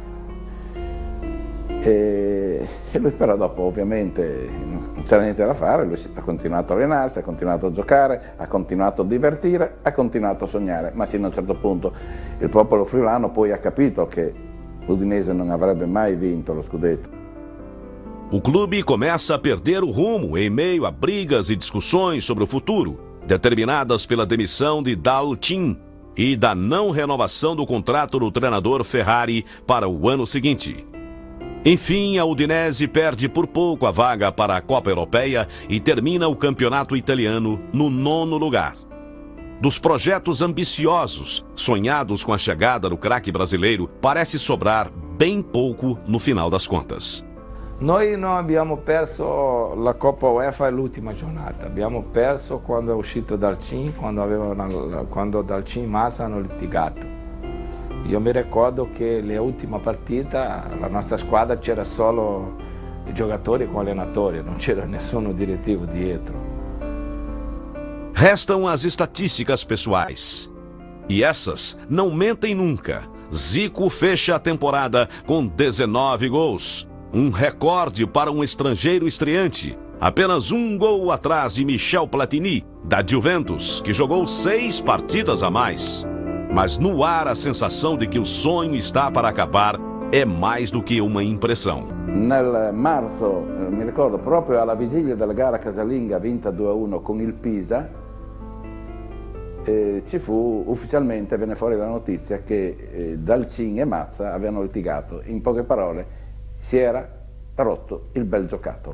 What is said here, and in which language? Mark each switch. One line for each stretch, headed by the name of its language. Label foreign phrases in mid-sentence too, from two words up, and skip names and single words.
Italian: E lui però dopo ovviamente non c'era niente da fare, lui ha continuato a allenarsi, ha continuato a giocare, ha continuato a divertire, ha continuato a sognare, ma sino a un certo punto il popolo friulano poi ha capito che l'Udinese non avrebbe mai vinto lo scudetto.
Portuguese: O clube começa a perder o rumo em meio a brigas e discussões sobre o futuro, determinadas pela demissão de Dalcin e da não renovação do contrato do treinador Ferrari para o ano seguinte. Enfim, a Udinese perde por pouco a vaga para a Copa Europeia e termina o campeonato italiano no 9º lugar. Dos projetos ambiciosos, sonhados com a chegada do craque brasileiro, parece sobrar bem pouco no final das contas.
Italian: Noi non abbiamo perso la Coppa UEFA l'ultima giornata, abbiamo perso quando è uscito Dalcin, quando Dalcin e Massa hanno litigato. Io mi ricordo che l'ultima partita, la nostra squadra c'era solo i giocatori com allenatori, non c'era nessuno direttivo dietro.
Portuguese: Restam as estatísticas pessoais. E essas não mentem nunca. Zico fecha a temporada com 19 gols. Um recorde para um estrangeiro estreante. Apenas um gol atrás de Michel Platini, da Juventus, que jogou 6 partidas a mais. Mas no ar a sensação de que o sonho está para acabar é mais do que uma impressão.
Italian: Nel marzo, mi ricordo, proprio alla vigilia della gara casalinga vinta 2-1 con il Pisa, ufficialmente venne fuori la notizia che Dalcin e Mazza avevano litigato. In poche parole, si era rotto il bel giocattolo.